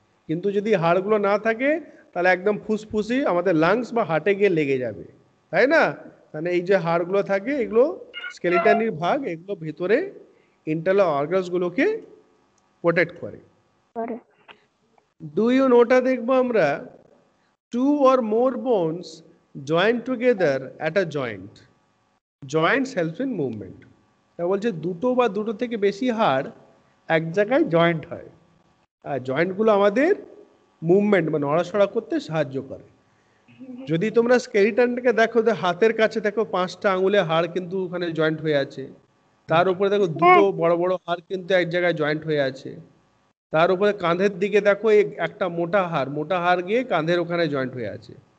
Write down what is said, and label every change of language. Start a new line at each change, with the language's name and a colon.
Bangla: কিন্তু যদি হাড়গুলো না থাকে, তাহলে একদম ফুসফুসি আমাদের লাংস বা হার্টে গিয়ে লেগে যাবে, তাই না? মানে এই যে হাড়গুলো থাকে, এগুলো স্কেলিটনের ভাগ, এগুলো ভিতরে ইন্টারনাল অর্গানস গুলোকে প্রোটেক্ট করে। ডু ইউ নোটা দেখবো আমরা,
English: two or more bones join together at a joint. Joints helps in movement.
Bangla: তা বলছে দুটো বা দুটো থেকে বেশি হাড় এক জায়গায় জয়েন্ট হয়, আর জয়েন্টগুলো আমাদের মুভমেন্ট বা নড়াচড়া করতে সাহায্য করে। যদি তোমরা স্কেলিটনটাকে দেখো, হাতের কাছে দেখো 5টা আঙুলে হাড় কিন্তু ওখানে জয়েন্ট হয়ে আছে, তার উপরে দেখো দুটো বড় বড় হাড় কিন্তু এক জায়গায় জয়েন্ট হয়ে আছে, তার উপরে কাঁধের দিকে দেখো একটা মোটা হাড় গিয়ে কাঁধের ওখানে জয়েন্ট হয়ে আছে।